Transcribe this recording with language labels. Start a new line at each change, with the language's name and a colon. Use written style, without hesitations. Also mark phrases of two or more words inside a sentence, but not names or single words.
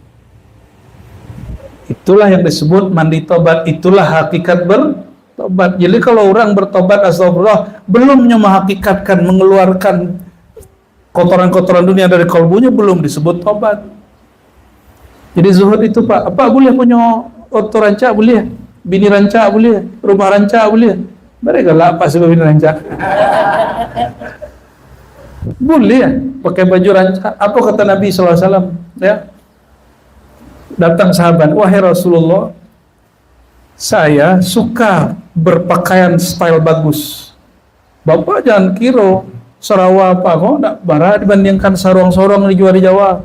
Indonesian: Itulah yang disebut mandi taubat. Itulah hakikat bertobat. Jadi kalau orang bertobat astagfirullah, belumnya menghakikatkan, mengeluarkan kotoran-kotoran dunia dari kalbunya, belum disebut tobat. Jadi zuhud itu Pak, apa boleh punya oto ranca boleh, bini ranca boleh, rumah ranca boleh. Mereka lah apa sebab bini ranca? Boleh ya, pakai baju ranca. Apa kata Nabi SAW? Ya, datang sahabat, wahai Rasulullah, saya suka berpakaian style bagus. Bapak jangan kira Sarawak apa kok enggak bara dibandingkan sarung-sarung dijual di Jawa.